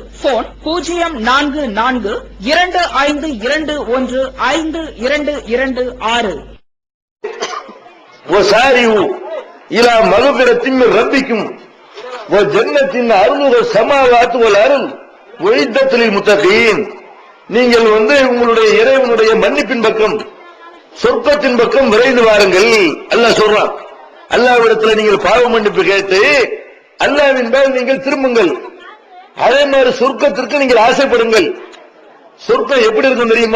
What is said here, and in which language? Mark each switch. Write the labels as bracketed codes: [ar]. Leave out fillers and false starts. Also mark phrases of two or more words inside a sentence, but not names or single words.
[ta] போன் 044215215226. [ar] وسارعوا إلى مغفرة من ربكم وجنة عرضها السماوات والأرض وعدت للمتقين. [ta] நீங்கள் உங்களுடைய இறைவனுடைய மன்னிப்பின் பக்கம் சொர்க்கத்தின் பக்கம் விரைந்து வாருங்கள். அல்லாஹ் சொல்றான். அல்லாஹ்விடத்தில் நீங்கள் பாவ மன்னிப்பு கேட்டு அல்லாஹ்வின் மேல் நீங்கள் திரும்புங்கள். அதே மாதிரி சொர்க்கத்திற்கு நீங்கள் ஆசைப்படுங்கள். சொர்க்கம் எப்படி இருக்கும் தெரியுமா?